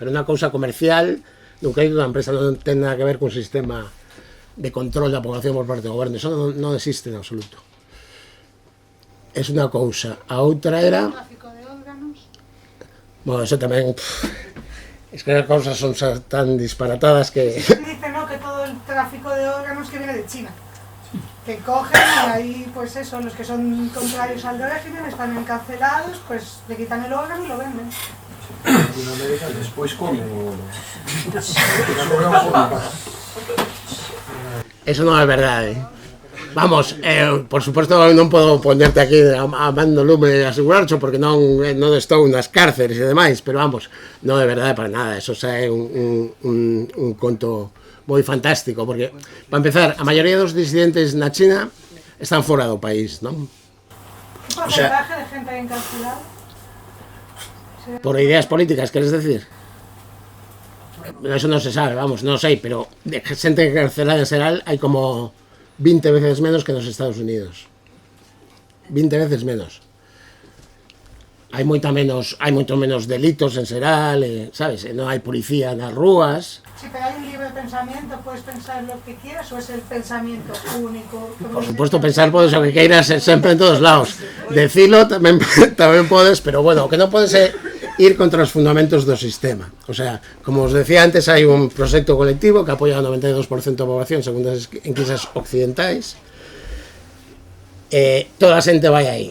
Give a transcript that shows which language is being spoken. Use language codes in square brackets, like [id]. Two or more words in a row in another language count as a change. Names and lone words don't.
[gl] Pero unha cousa comercial, dun crédito da empresa non ten nada que ver cun sistema de control da población por parte do goberno, eso non existe en absoluto. É unha cousa. A outra era... Tráfico de órganos. Bueno, eso tamén... [es] Es que [gl] as cousas son tan disparatadas que... [es] Dicen, ¿no?, que todo el tráfico de órganos que viene de China. Que cogen y ahí, pues eso, los que son contrarios al régimen están encarcelados, pues le quitan el órgano y lo venden. [gl] Despois comen o... Eso non é verdade. Vamos, por suposto non podo ponerte aquí a mando lume e asegurarcho porque non estou nas cárceles e demais, pero vamos, non é verdade para nada. Eso xa é un conto moi fantástico, porque, para empezar, a maioría dos disidentes na China están fora do país, non? [es] ¿Qué porcentaje de gente hay encarcelada? [gl] Por ideas políticas, queres decir? Eso non se sabe, vamos, non sei, pero de xente encarcelada en xeral hai como 20 veces menos que nos Estados Unidos. 20 veces menos. Hai moito menos delitos en xeral, sabes? Non hai policía nas rúas. [es] Si te hay un libre pensamiento, puedes pensar lo que quieras, o es el pensamiento único. Por supuesto, [gl] pensar podes o que queiras sempre en todos lados. Decilo tamén podes, pero bueno, o que non podes é ir contra os fundamentos do sistema. [es] O sea, [gl] como os decía antes, hai un proxecto colectivo que apoia o 92% da poboación según as enquisas occidentais. Toda a xente vai aí.